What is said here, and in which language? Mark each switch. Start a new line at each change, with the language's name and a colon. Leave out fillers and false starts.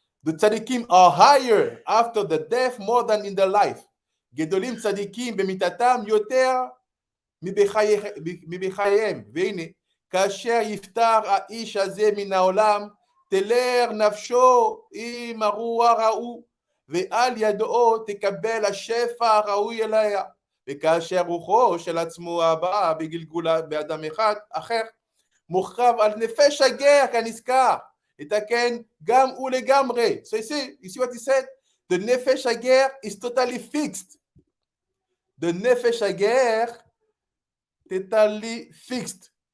English: The tzadikim are higher after the death more than in the life.
Hebrew: Gedolim tzadikim b'mitatam yoter מבחייהם. והנה, כאשר יפטר האיש הזה מן העולם, תלך נפשו עם הרוח ההוא, ועל ידו תקבל השפע הראוי אליה. וכאשר רוחו של עצמו הבאה בגלגולה באדם אחד אחר, מוחרב על נפש הגר כנזכר, יתקן גם ולגמרי.
English: So you see what he said? The נפש הגר is totally fixed. The נפש הגר totally fixed.